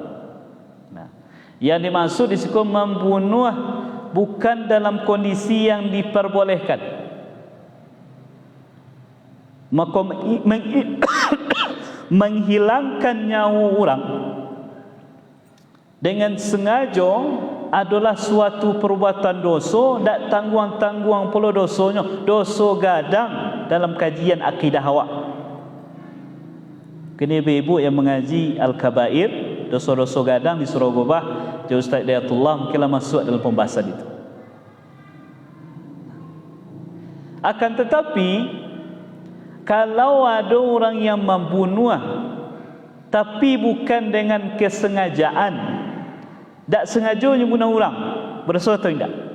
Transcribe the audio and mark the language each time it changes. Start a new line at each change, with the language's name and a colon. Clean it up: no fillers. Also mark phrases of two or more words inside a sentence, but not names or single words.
Indonesian: Nah, yang dimaksud di situ membunuh bukan dalam kondisi yang diperbolehkan. Maka menghilangkan nyawa orang dengan sengaja adalah suatu perbuatan dosa,
Minangkabau: tak tangguang-tangguang pula dosanya, dosa gadang dalam kajian akidah awak. Kini ibu-ibu yang mengaji Al-Kabair, dosa-dosa gadang di Surau Gobah, Jauh Ustaz Dayatullah mungkinlah masuk dalam pembahasan itu.
Indonesian: Akan tetapi kalau ada orang yang membunuh tapi bukan dengan kesengajaan, tak sengaja membunuh orang, berdosa atau tidak?